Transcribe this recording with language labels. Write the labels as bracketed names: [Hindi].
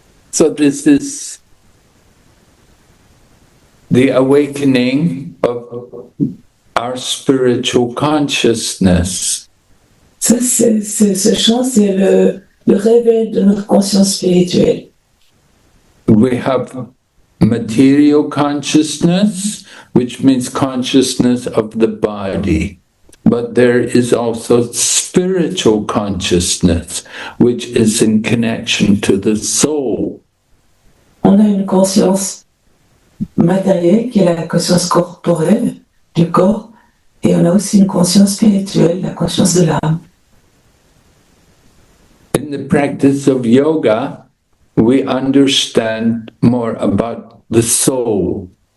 [English] So this is the awakening of our spiritual consciousness. [French] Ça, ce chant, c'est le réveil de notre conscience spirituelle. [English] We have material consciousness, which means consciousness of the body. But there is also spiritual consciousness, which is in connection to the soul. [French] On a une conscience matérielle qui est la conscience corporelle du corps, et on a aussi une conscience spirituelle, la conscience de l'âme. [English] In the practice of yoga, we understand more about the soul.